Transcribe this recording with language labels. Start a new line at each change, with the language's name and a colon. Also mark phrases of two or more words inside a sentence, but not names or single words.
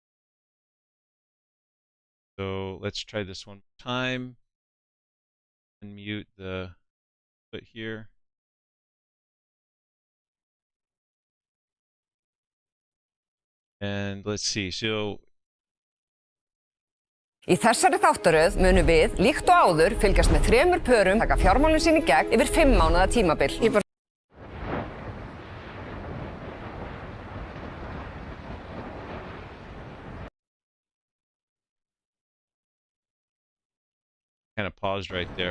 English: So let's try this one more time. Unmute the foot here. And let's see. So
Icelandic: Í þessari þáttaröð munum við, líkt og áður, fylgjast með 3 pörum, taka fjármálin sín í gegn yfir 5 mánaða tímabil.
English: kind of paused right there.